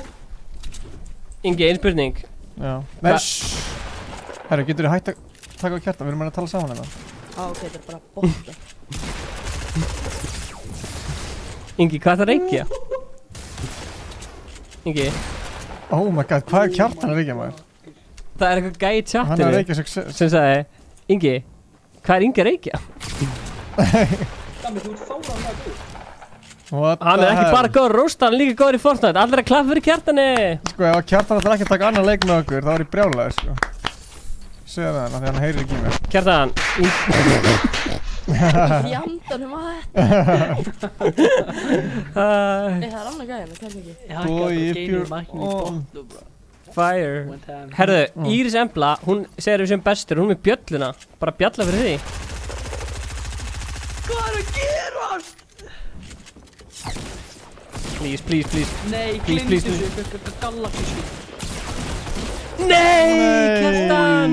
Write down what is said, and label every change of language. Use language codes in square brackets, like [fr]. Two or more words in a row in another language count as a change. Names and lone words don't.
[is] Ingi, ein spurning. Já. Nei, shhh. Herru, getur þið hægt að taka á Kjartan, við erum að tala saman hérna. Ok, þetta er bara botta. Ingi, hvað er það að reykja? Ingi. [en] Oh my god, [is] hvað er Kjartan að reykja, maður? Það er eitthvað gæi í Hann er að chatinu reykja success. sem sagði, Ingi, hvað er Ingi að reykja? Dami, þú ert fáránlega góð. [en] What [is] Hann er [en] the [is] ekki [en] hell? [is] bara góður róst, hann er líka góður í Fortnite. Allir að klappa fyrir Kjartani. Sko, ef Kjartan ætlar ekki að taka annan leik með okkur, þá er ég brjálaður, sko. Segðu það hann, af því hann heyrir ekki í mér. Kjartan, Fjandan var þetta. Nei, það er annað gæðin, það kann ekki. [en] Boy, if [is] Ég [en] you're [is] hækkaði bara [en] on. [is] geinu bro. [en] fire. One time. [is] Herðu, Íris Embla, hún segir við sem bestur, hún er með bjölluna. Bara bjalla fyrir því. Hvað er að gerast? [en] Please. [is] Nei, [en] Please, [is] glimti [en] please. [is] þessu, galaxísku. Nei, Kjartan!